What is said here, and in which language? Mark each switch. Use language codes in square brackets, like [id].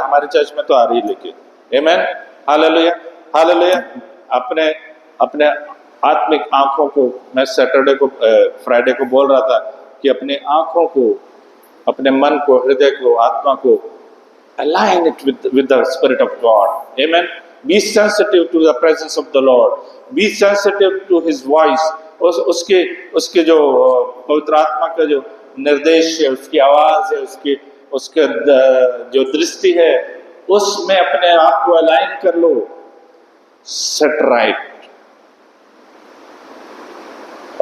[hi] हमारे चर्च में तो आ रही लेके, आमीन। Hallelujah hallelujah. अपने अपने आत्मिक आंखों को, मैं सैटरडे को फ्राइडे को बोल रहा था कि अपने आंखों को, अपने मन को, हृदय को, आत्मा को [en] align it with the Spirit of God, amen। Be sensitive to the presence of the Lord, be sensitive to His voice। [hi] उसके जो पवित्र आत्मा का जो निर्देश है, उसकी आवाज है, उसके जो दृष्टि है, उसमें अपने आप को अलाइन कर लो, सेट राइट।